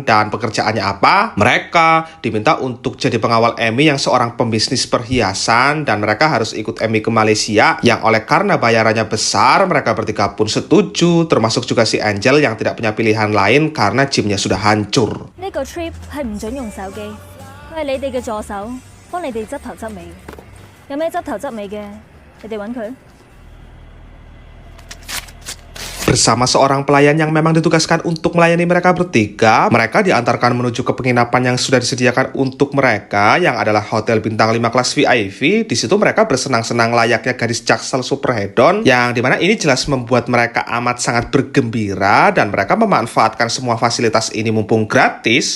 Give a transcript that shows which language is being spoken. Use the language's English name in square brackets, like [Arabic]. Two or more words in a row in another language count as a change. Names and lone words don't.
[Indonesian] Dan pekerjaannya apa? Mereka diminta untuk jadi pengawal Emi yang seorang pembisnis perhiasan. Dan mereka harus ikut Emi ke Malaysia, yang oleh karena bayarannya besar, mereka bertiga pun setuju. Termasuk juga si Angel yang tidak punya pilihan lain karena gymnya sudah hancur. [Cantonese] 呢個 trip 係唔準用手機，佢係你哋嘅助手，幫你哋執頭執尾。有咩執頭執尾嘅，你哋揾佢。 [Indonesian] Bersama seorang pelayan yang memang ditugaskan untuk melayani mereka bertiga, mereka diantarkan menuju ke penginapan yang sudah disediakan untuk mereka, yang adalah hotel bintang 5 kelas VIP. Di situ mereka bersenang-senang layaknya gadis Jaksel Superhedon, yang dimana ini jelas membuat mereka amat sangat bergembira, dan mereka memanfaatkan semua fasilitas ini mumpung gratis.